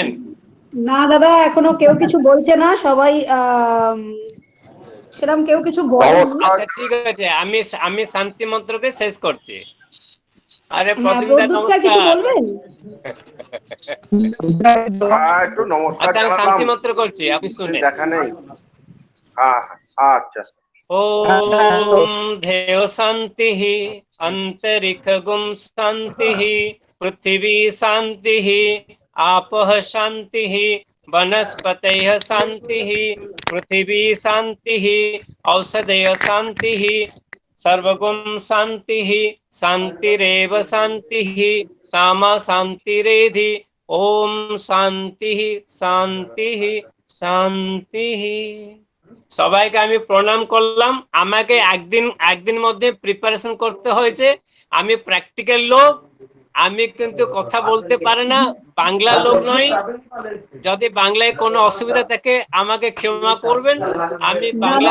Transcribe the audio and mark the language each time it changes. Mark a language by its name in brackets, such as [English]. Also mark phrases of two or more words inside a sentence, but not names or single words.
[Bangla] না দাদা, এখনো কেউ কিছু বলছে না, সবাই সেরকম কেউ কিছু বলেনি। আচ্ছা ঠিক আছে, আমি আমি শান্তি মন্ত্রকে শেষ করছি। আরে হ্যাঁ, প্রদীপ দা প্রদ্যুৎ স্যার কিছু নমস্কার। বলবেন? একটু নমস্কার আচ্ছা আমি জানালাম, শান্তি মন্ত্র করছি, আপনি শুনে। দেখা নেই। হ্যাঁ হ্যাঁ, আচ্ছা। [Sanskrit] ओम देव शांति, अंतरिक्षगुम शांति, पृथ्वी शांति, आपः शांति, वनस्पतयः शांति, पृथ्वी शांति, औषधयः शांति, सर्वगुण शांति, शांतिरेव शांति, सामा शांतिरेधि। ओम शांति शांति শান্তি। [Bangla] সবাইকে আমি প্রণাম করলাম। আমাকে একদিন একদিন মধ্যে প্রিপারেশন করতে হয়েছে। আমি প্র্যাকটিক্যাল লোক, আমি কিন্তু কথা বলতে পারে না, বাংলা লোক নই। যদি বাংলায় কোনো অসুবিধা থাকে আমাকে ক্ষমা করবেন, আমি বাংলা